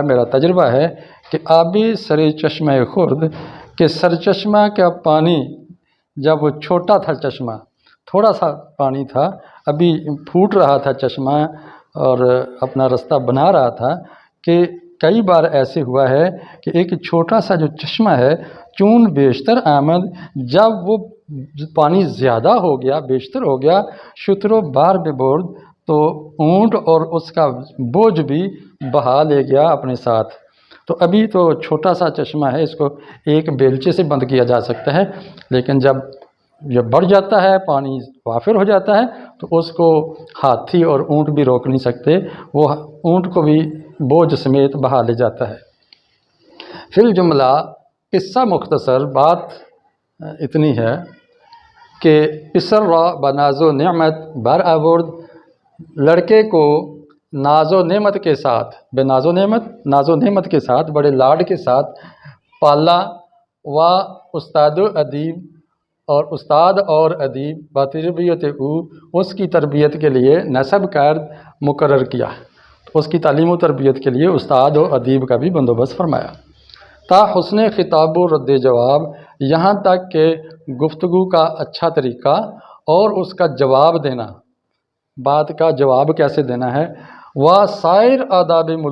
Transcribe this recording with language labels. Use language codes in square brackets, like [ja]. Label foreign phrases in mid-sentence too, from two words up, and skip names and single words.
[ur] میرا تجربہ ہے کہ [fa] آبی سر چشمہ خورد، [ur] کہ سر چشمہ کا پانی جب وہ چھوٹا تھا، چشمہ تھوڑا سا پانی تھا، ابھی پھوٹ رہا تھا چشمہ اور اپنا رستہ بنا رہا تھا، کہ کئی بار ایسے ہوا ہے کہ ایک چھوٹا سا جو چشمہ ہے، [fa] چون بیشتر آمد، [ur] جب وہ پانی زیادہ ہو گیا، بیشتر ہو گیا، [fa] شترو بار بے برد، [ur] تو اونٹ اور اس کا بوجھ بھی بہا لے گیا اپنے ساتھ۔ تو ابھی تو چھوٹا سا چشمہ ہے، اس کو ایک بیلچے سے بند کیا جا سکتا ہے، لیکن جب یہ بڑھ جاتا ہے، پانی وافر ہو جاتا ہے، تو اس کو ہاتھی اور اونٹ بھی روک نہیں سکتے، وہ اونٹ کو بھی بوجھ سمیت بہا لے جاتا ہے۔ [ar] فی الجملہ [ur] قصہ مختصر، بات اتنی ہے کہ [fa] پسر را بناز و نعمت بر آورد، [ur] لڑکے کو ناز و نعمت کے ساتھ، بے ناز و نعمت، ناز و نعمت کے ساتھ، بڑے لاڈ کے ساتھ پالا، [fa] و استاد و ادیب، [ur] اور استاد اور ادیب، [fa] بتربیت او، [ur] اس کی تربیت کے لیے [fa] نصب کرد [ur] مقرر کیا، اس کی تعلیم و تربیت کے لیے استاد و ادیب کا بھی بندوبست فرمایا، [fa] تا حسن خطاب و رد جواب، [ur] یہاں تک کہ گفتگو کا اچھا طریقہ اور اس کا جواب دینا، بات کا جواب کیسے دینا ہے، [fa] و سائر آداب